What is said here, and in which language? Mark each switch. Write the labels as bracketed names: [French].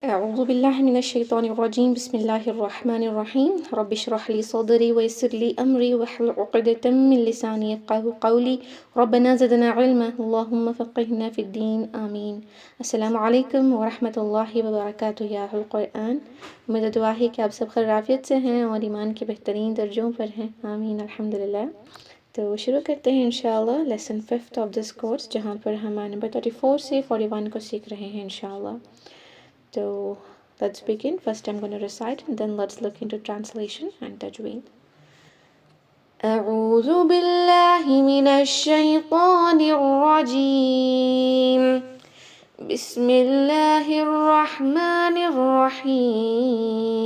[Arabic] أعوذ بالله من الشيطان الرجيم بسم الله الرحمن الرحيم رب اشرح لي صدري ويسر لي أمري واحلل عقدة من لساني يفقهوا قولي ربنا زدنا علما اللهم فقهنا في الدين آمين. [Urdu] السلام علیکم ورحمۃ اللہ وبرکاتہ یا اہل القرآن. میرا دعا ہے کہ آپ سب خیر عافیت سے ہیں اور ایمان کے بہترین درجوں پر ہیں. آمین الحمدللہ. تو شروع کرتے ہیں انشاءاللہ [English] lesson 5 of this course, [Urdu] جہاں پر ہم نمبر 34 سے 41 کو سیکھ رہے ہیں انشاءاللہ. [English] So let's begin. First I'm going to recite and then let's look into translation and tajweed. [Arabic] أعوذ بالله من الشيطان الرجيم. بسم الله الرحمن الرحيم.